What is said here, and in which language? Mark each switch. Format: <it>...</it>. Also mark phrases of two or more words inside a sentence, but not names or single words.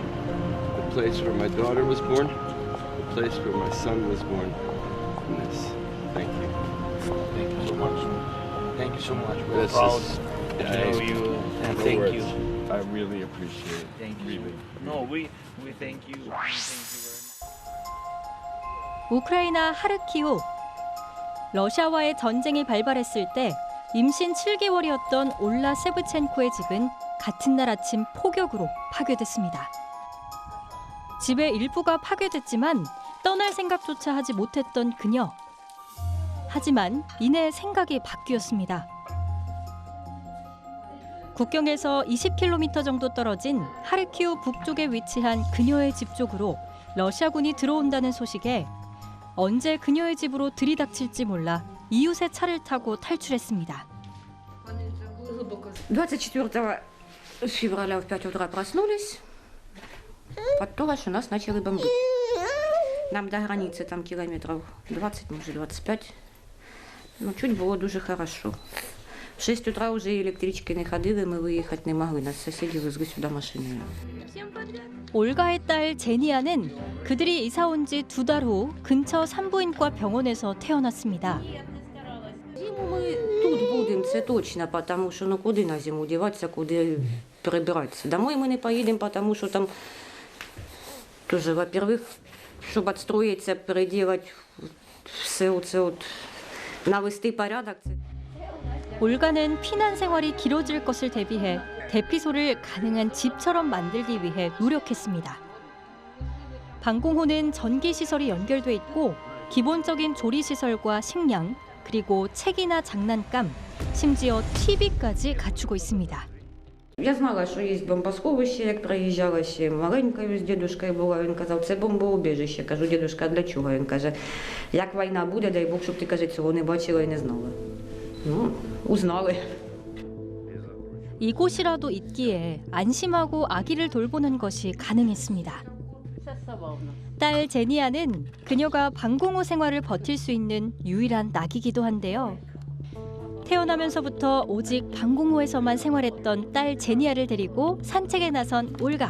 <en>The place where my daughter was born, the place where my son was born, and this. Thank you. Thank you so much. Thank you so much. We're This proud is- to know you, and no thank words. you. I I really appreciate it. Thank you. Really. No, we thank you. We thank you very much.</en> <ko>우크라이나 하르키우. 러시아와의 전쟁이 발발했을 때 임신 7개월이었던 올라 세브첸코의 집은 같은 날 아침 폭격으로 파괴됐습니다. 집의 일부가 파괴됐지만 떠날 생각조차 하지 못했던 그녀. 하지만 이내 생각이 바뀌었습니다. 국경에서 20km 정도 떨어진 하르키우 북쪽에 위치한 그녀의 집 쪽으로 러시아군이 들어온다는 소식에 언제 그녀의 집으로 들이닥칠지 몰라 이웃의 차를 타고 탈출했습니다.</ko> <ru>24 февраля в 5 утра проснулись, потом у нас начали бомбить. Нам до границы там километров 20, может 25. Ну, чуть было дуже хорошо. В 6 утра уже электрички не ходили, мы выехать не могли. Нас соседи везли сюда машинами.</ru> <ko>올가의 딸 제니아는 그들이 이사 온 지 2달 후 근처 산부인과 병원에서 태어났습니다.</ko> <ru>Мы тут будем,</ru> <uk>це точно,</uk> <ru>потому что ну куди на зиму деваться, куди перебираться. Домой мы не поедем, потому что там тоже, во-первых, чтобы отстроиться, переделать все вот, навести порядок.</ru> <ko>올가는 피난 생활이 길어질 것을 대비해 대피소를 가능한 집처럼 만들기 위해 노력했습니다. 방공호는 전기 시설이 연결돼 있고 기본적인 조리 시설과 식량, 그리고 책이나 장난감, 심지어 TV까지 갖추고 있습니다.</ko> <uk>Я знала, що є бомбосховище, як приїжджала ще маленькою з дідушкою була. Він казав, це бомбоубіжище. Кажу, дідушка, а для чого? Він каже, як війна буде, дай Бог, щоб ти, каже, цього не бачила і не знала.</uk> <ru>Ну, узнали.</ru> <ko>이곳이라도 있기에 안심하고 아기를 돌보는 것이 가능했습니다. 딸 제니아는 그녀가 방공호 생활을 버틸 수 있는 유일한 낙이기도 한데요. 태어나면서부터 오직 방공호에서만 생활했던 딸 제니아를 데리고 산책에 나선 올가.</ko>